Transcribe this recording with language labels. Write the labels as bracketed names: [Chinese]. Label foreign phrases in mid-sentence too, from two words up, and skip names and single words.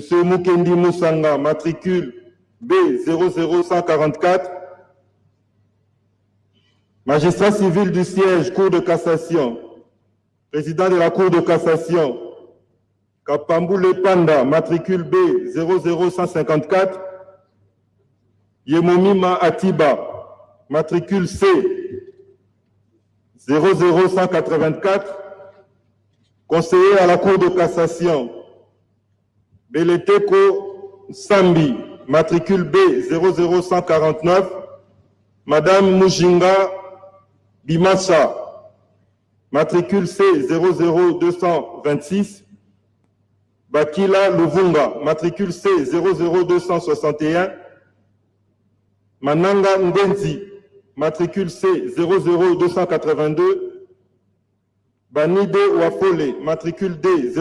[French] Mukendi Moussanga, matricule B00144, magistrat civil du siège Cour de cassation, président de la Cour de cassation, Kapamboule Panda, matricule B00154, Yemomima Atiba, matricule C 00184, conseiller à la Cour de cassation, Beleteko Sambi, matricule B00149, Madame Mujinga Bimasa, matricule C 00226, Bakila Luvunga, matricule C 00261, Mananga Ngenzi, matricule C 00282, Banide Wafole, matricule D